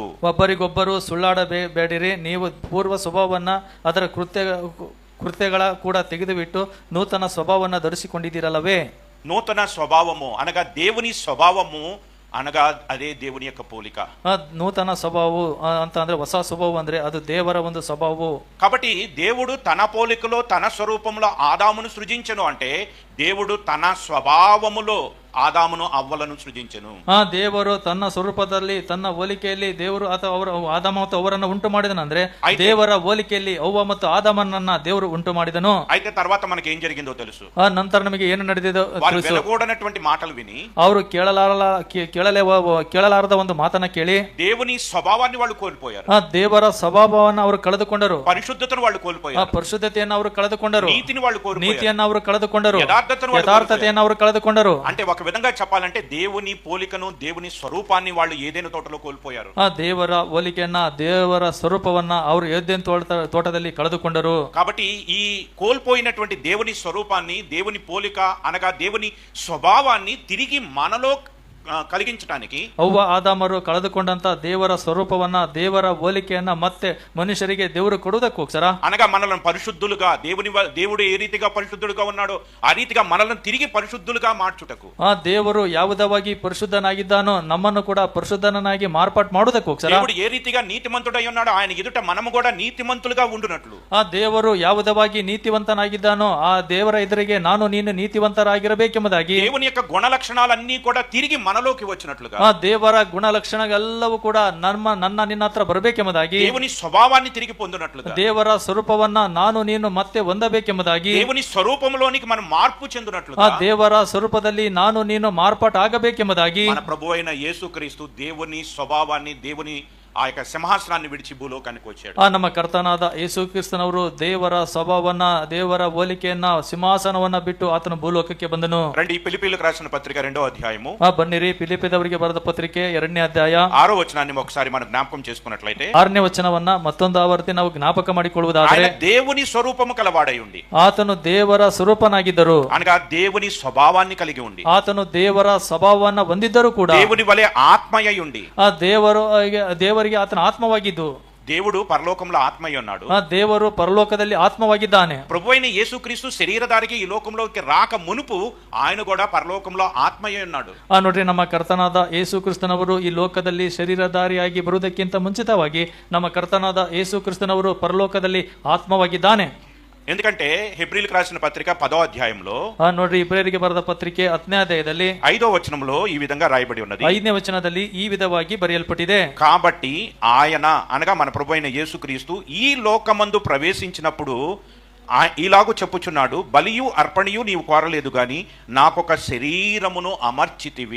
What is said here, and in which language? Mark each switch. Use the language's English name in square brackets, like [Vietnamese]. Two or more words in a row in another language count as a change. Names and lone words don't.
[Kannada] ಒಬ್ಬರಿಗೊಬ್ಬರು ಸುಳ್ಳಾಡಬೇಡಿರಿ, ನೀವು ಪೂರ್ವ ಸ್ವಭಾವವನ್ನ ಅದರ ಕೃತ್ಯಗಳ ಕೂಡ ತೆಗೆದುಬಿಟ್ಟು ನೂತನ ಸ್ವಭಾವವನ್ನ ಧರಿಸಿಕೊಂಡಿದ್ದೀರಲ್ಲವೇ. [Telugu] నూతన స్వభావము అనగా దేవుని స్వభావము అనగా అదే దేవుని యొక్క పోలిక. [Kannada] నూతన ಸ್ವಭಾವವು ಅಂತ ಅಂದ್ರೆ ಹೊಸ ಸ್ವಭಾವ ಅಂದ್ರೆ ಅದು ದೇವರ ಒಂದು ಸ್ವಭಾವವು. [Telugu] కాబట్టి దేవుడు తన పోలికలో తన స్వరూపంలో ఆదామును సృజించెను అంటే దేవుడు తన స్వభావములో [Kannada] ಆದಾಮನು ಅವ್ವಲನ್ನು ಸೃಜಿಂಚನು. ದೇವರು ತನ್ನ ಸ್ವರೂಪದಲ್ಲಿ ತನ್ನ ಹೋಲಿಕೆಯಲ್ಲಿ ದೇವರು ಅಥವಾ ಆದಾಮ ಮತ್ತು ಅವರನ್ನು ಉಂಟು ಮಾಡಿದನಂದ್ರೆ ದೇವರ ಹೋಲಿಕೆಯಲ್ಲಿ ಅವ್ವ ಮತ್ತು ಆದಾಮನನ್ನ ದೇವರು ಉಂಟು ಮಾಡಿದನು. [Telugu] అయితే తర్వాత మనకి ఏం జరిగిందో తెలుసు. [Kannada] ನಂತರ ನಮಗೆ ಏನು ನಡೆದಿದೆ [Telugu] వెలగూడనటువంటి మాటలు విని [Kannada] ಅವರು ಕೇಳಲಾರದ ಒಂದು ಮಾತನ್ನ ಕೇಳಿ [Telugu] దేవుని స్వభావాన్ని వాళ్ళు కోల్పోయారు. [Kannada] ದೇವರ ಸ್ವಭಾವವನ್ನು ಅವರು ಕಳೆದುಕೊಂಡರು. [Telugu] ಪರಿಶುದ್ಧತೆಯನ್ನು వాళ్ళు కోల్పోయారు. [Kannada] ಪರಿಶುದ್ಧತೆಯನ್ನು ಅವರು ಕಳೆದುಕೊಂಡರು. [Telugu] నీతిని వాళ్ళు కోల్పోయారు. [Kannada] ನೀತಿಯನ್ನು ಅವರು ಕಳೆದುಕೊಂಡರು. [Telugu] యథార్థతను [Kannada] ಅವರು ಕಳೆದುಕೊಂಡರು. [Telugu] అంటే ఒక విధంగా చెప్పాలంటే దేవుని పోలికను, దేవుని స్వరూపాన్ని వాళ్ళు ఏదైనా తోటలో కోల్పోయారు. [Kannada] ದೇವರ ಹೋಲಿಕೆಯನ್ನ, ದೇವರ ಸ್ವರೂಪವನ್ನ ಅವರು ಏದೇನ್ ತೋಟದಲ್ಲಿ ಕಳೆದುಕೊಂಡರು. [Telugu] కాబట్టి ఈ కోల్పోయినటువంటి దేవుని స్వరూపాన్ని, దేవుని పోలిక అనగా దేవుని స్వభావాన్ని తిరిగి మనలో కలిగించడానికి [Kannada] ಅವ್ವ ಆದಾಮರು ಕಳೆದುಕೊಂಡಂತ ದೇವರ ಸ್ವರೂಪವನ್ನ, ದೇವರ ಹೋಲಿಕೆಯನ್ನ ಮತ್ತೆ ಮನುಷ್ಯರಿಗೆ ದೇವರು ಕೊಡುವುದಕ್ಕೋಸ್ಕರ [Telugu] అనగా మనలను పరిశుద్ధులుగా, దేవుడు ఏ రీతిగా పరిశుద్ధులుగా ఉన్నాడో ఆ రీతిగా మనలను తిరిగి పరిశుద్ధులుగా మార్చుటకు, [Kannada] ಆ ದೇವರು ಯಾವುದವಾಗಿ ಪರಿಶುದ್ಧನಾಗಿದ್ದಾನೋ ನಮ್ಮನ್ನು ಕೂಡ ಪರಿಶುದ್ಧನಾಗಿ ಮಾರ್ಪಾಟ್ ಮಾಡುವುದಕ್ಕೋಸ್ಕರ, [Telugu] దేవుడు ఏ రీతిగా నీతిమంతుడై ఉన్నాడో ఆయన ఎదుట మనము కూడా నీతిమంతులుగా ఉండునట్లు, [Kannada] ಆ ದೇವರು ಯಾವುದವಾಗಿ ನೀತಿವಂತನಾಗಿದ್ದಾನೋ ಆ ದೇವರ ಎದುರಿಗೆ ನಾನು ನೀನು ನೀತಿವಂತರಾಗಿರಬೇಕೆಂಬುದಾಗಿ [Telugu] దేవుని యొక్క గుణ లక్షణాలన్నీ కూడా తిరిగి మనలోకి వచ్చినట్లుగా, [Kannada] ಆ ದೇವರ ಗುಣಲಕ್ಷಣಗಳೆಲ್ಲವೂ ಕೂಡ ನನ್ನ ನಿನ್ನ ಹತ್ರ ಬರಬೇಕೆಂಬುದಾಗಿ, [Telugu] దేవుని స్వభావాన్ని తిరిగి పొందినట్లుగా, [Kannada] ದೇವರ ಸ್ವರೂಪವನ್ನ ನಾನು ನೀನು ಮತ್ತೆ ಹೊಂದಬೇಕೆಂಬುದಾಗಿ, [Telugu] దేవుని స్వరూపంలోనికి మనం మార్పు చెందినట్లుగా, [Kannada] ಆ ದೇವರ ಸ್ವರೂಪದಲ್ಲಿ ನಾನು ನೀನು ಮಾರ್ಪಾಟ್ ಆಗಬೇಕೆಂಬುದಾಗಿ [Telugu] మన ప్రభు అయిన యేసుక్రీస్తు దేవుని స్వభావాన్ని, దేవుని ఆ యొక్క సింహాసనాన్ని విడిచి భూలోకానికి వచ్చాడు. [Kannada] ಆ ನಮ್ಮ ಕರ್ತನಾದ ಯೇಸು ಕ್ರಿಸ್ತನವರು ದೇವರ ಸ್ವಭಾವವನ್ನ, ದೇವರ ಹೋಲಿಕೆಯನ್ನ, ಸಿಂಹಾಸನವನ್ನ ಬಿಟ್ಟು ಆತನು ಭೂಲೋಕಕ್ಕೆ ಬಂದನು. [Telugu] రండి ఫిలిప్పీయులకు రాసిన పత్రిక 2వ అధ్యాయము. [Kannada] ಬನ್ನಿರಿ, ಫಿಲಿಪ್ಪದವರಿಗೆ ಬರೆದ ಪತ್ರಿಕೆ 2ನೇ ಅಧ್ಯಾಯ [Telugu] 6వ వచనాన్ని ఒకసారి మనం జ్ఞాపకం చేసుకున్నట్లయితే, [Kannada] 6ನೇ ವಚನವನ್ನ ಮತ್ತೊಂದು ಆವರ್ತಿ ನಾವು ಜ್ಞಾಪಕ ಮಾಡಿಕೊಳ್ಳುವುದಾದರೆ, [Telugu] ఆయన దేవుని స్వరూపము కలవాడై ఉండి, [Kannada] ಆತನು ದೇವರ ಸ್ವರೂಪನಾಗಿದ್ದರು, [Telugu] అనగా దేవుని స్వభావాన్ని కలిగి ఉండి, [Kannada] ಆತನು ದೇವರ ಸ್ವಭಾವವನ್ನ ಹೊಂದಿದ್ದರೂ ಕೂಡ [Telugu] దేవుని వలె ఆత్మయ్య ఉండి, [Kannada] ಆ ದೇವರಿಗೆ ಆತನ ಆತ್ಮವಾಗಿದ್ದು, [Telugu] దేవుడు పరలోకంలో ఆత్మయ్య ఉన్నాడు, [Kannada] ಆ ದೇವರು ಪರಲೋಕದಲ್ಲಿ ಆತ್ಮವಾಗಿದ್ದಾನೆ. [Telugu] ప్రభు అయిన యేసుక్రీస్తు శరీరధారికి ఈ లోకంలోకి రాక మునుపు ఆయన కూడా పరలోకంలో ఆత్మయ్య ఉన్నాడు. [Kannada] ನೋಡ್ರಿ, ನಮ್ಮ ಕರ್ತನಾದ ಯೇಸು ಕ್ರಿಸ್ತನವರು ಈ ಲೋಕದಲ್ಲಿ ಶರೀರಧಾರಿಯಾಗಿ ಬರುವುದಕ್ಕಿಂತ ಮುಂಚಿತವಾಗಿ ನಮ್ಮ ಕರ್ತನಾದ ಯೇಸು ಕ್ರಿಸ್ತನವರು ಪರಲೋಕದಲ್ಲಿ ಆತ್ಮವಾಗಿದ್ದಾನೆ. [Telugu] ఎందుకంటే హెబ్రీలకు రాసిన పత్రిక 10వ అధ్యాయంలో, [Kannada] ನೋಡ್ರಿ, ಇಬ್ರಿಯರಿಗೆ ಬರೆದ ಪತ್ರಿಕೆ 10ನೇ ಅಧ್ಯಾಯದಲ್ಲಿ [Telugu] 5వ వచనంలో ఈ విధంగా రాయబడి ఉన్నది. [Kannada] 5ನೇ ವಚನದಲ್ಲಿ ಈ ವಿಧವಾಗಿ ಬರೆಯಲ್ಪಟ್ಟಿದೆ. [Telugu] కాబట్టి ఆయన అనగా మన ప్రభు అయిన యేసుక్రీస్తు ఈ లోకమందు ప్రవేశించినప్పుడు ఇలాగూ చెప్పుచున్నాడు, బలియు అర్పణయు నీవు కోరలేదు గాని నాకొక శరీరమును అమర్చితివి.